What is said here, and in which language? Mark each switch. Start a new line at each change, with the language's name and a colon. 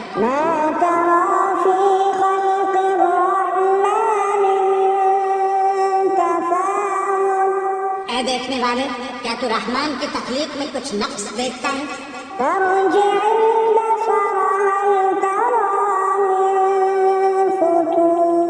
Arabic: ما ترى في خلق الرحمن من تفاوت
Urdu: اے دیکھنے والے، کیا تو رحمان کی تخلیق میں کچھ نقص دیکھتا ہے؟
Arabic: فارجع البصر هل ترى من فطور